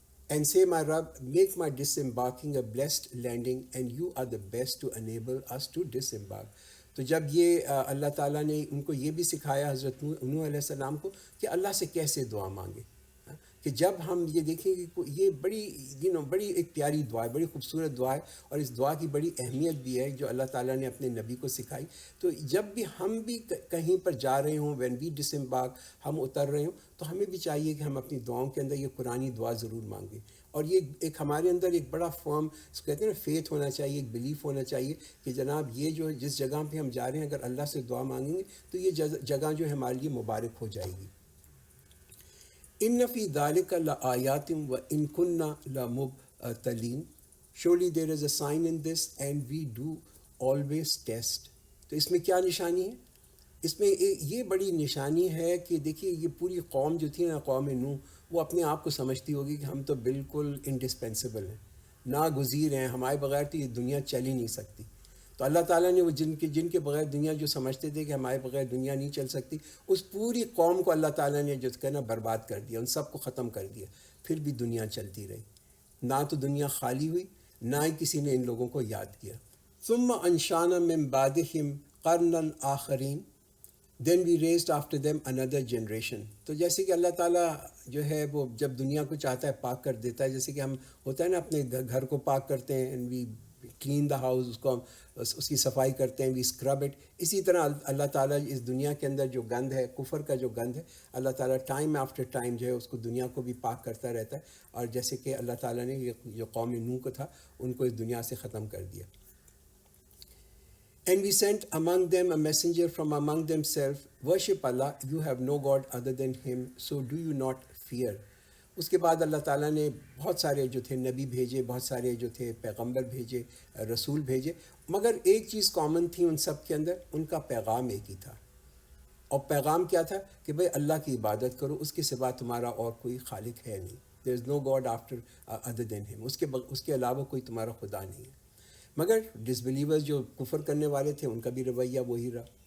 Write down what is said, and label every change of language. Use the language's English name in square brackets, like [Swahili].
[English] And say, my Rabb, make my disembarking a blessed landing, and you are the best to enable us to disembark. [Urdu] تو جب یہ اللہ تعالیٰ نے ان کو یہ بھی سکھایا حضرت نوح علیہ السلام کو کہ اللہ سے کیسے دعا مانگے. کہ جب ہم یہ دیکھیں کہ یہ بڑی ایک پیاری دعا ہے، بڑی خوبصورت دعا ہے، اور اس دعا کی بڑی اہمیت بھی ہے جو اللہ تعالیٰ نے اپنے نبی کو سکھائی. تو جب بھی ہم بھی کہیں پر جا رہے ہوں، [English] when we disembark, [Urdu] ہم اتر رہے ہوں، تو ہمیں بھی چاہیے کہ ہم اپنی دعاؤں کے اندر یہ قرآنی دعا ضرور مانگیں. اور یہ ایک ہمارے اندر ایک بڑا فرم اس کو کہتے ہیں نا فیتھ ہونا چاہیے، ایک بلیف ہونا چاہیے کہ جناب یہ جو جس جگہ پہ ہم جا رہے ہیں اگر اللہ سے دعا مانگیں گے تو یہ جگہ جو ہے ہمارے لیے مبارک ہو جائے گی. [Arabic] ان فی ذلک لآیات وان کنا لمبتلین. [English] Surely there is a sign in this and we do always test. [Urdu] تو اس میں کیا نشانی ہے؟ اس میں یہ بڑی نشانی ہے کہ دیکھیے یہ پوری قوم جو تھی نا، قوم نوح، وہ اپنے آپ کو سمجھتی ہوگی کہ ہم تو بالکل انڈسپینسیبل ہیں، ناگزیر ہیں، ہمارے بغیر تو یہ دنیا چل ہی نہیں سکتی. تو اللہ تعالیٰ نے وہ جن کے بغیر دنیا جو سمجھتے تھے کہ ہمارے بغیر دنیا نہیں چل سکتی، اس پوری قوم کو اللہ تعالیٰ نے جو کہنا برباد کر دیا، ان سب کو ختم کر دیا. پھر بھی دنیا چلتی رہی، نہ تو دنیا خالی ہوئی، نہ ہی کسی نے ان لوگوں کو یاد کیا. [Arabic] ثم انشانا من بعدہم قرنا آخرین [English] then we raised after them another generation. [Urdu] تو جیسے کہ اللہ تعالیٰ جو ہے وہ جب دنیا کو چاہتا ہے پاک کر دیتا ہے، جیسے کہ ہم ہوتا ہے نا اپنے گھر کو پاک کرتے ہیں [English] and we clean the house، [Urdu] اس کی صفائی کرتے ہیں، [English] we scrub it. [Urdu] اسی طرح اللہ تعالیٰ اس دنیا کے اندر جو گند ہے، کفر کا جو گند ہے، اللہ تعالیٰ ٹائم آفٹر ٹائم جو ہے اس کو دنیا کو بھی پاک کرتا رہتا ہے. اور جیسے کہ اللہ تعالیٰ نے یہ جو قوم نوح کو تھا ان کو اس دنیا سے ختم کر دیا. [English] And we sent among them a messenger from among themselves, worship Allah, you have no God other than him, so do you not fear. [Urdu] اس کے بعد اللہ تعالیٰ نے بہت سارے جو تھے نبی بھیجے، بہت سارے جو تھے پیغمبر بھیجے، رسول بھیجے، مگر ایک چیز کامن تھی ان سب کے اندر، ان کا پیغام ایک ہی تھا۔ اور پیغام کیا تھا کہ بھئی اللہ کی عبادت کرو، اس کے سوا تمہارا اور کوئی خالق ہے نہیں، [English] there is no God after other than ہم، [Urdu] اس کے علاوہ کوئی تمہارا خدا نہیں ہے۔ مگر ڈس بلیورز جو کفر کرنے والے تھے ان کا بھی رویہ وہی رہا۔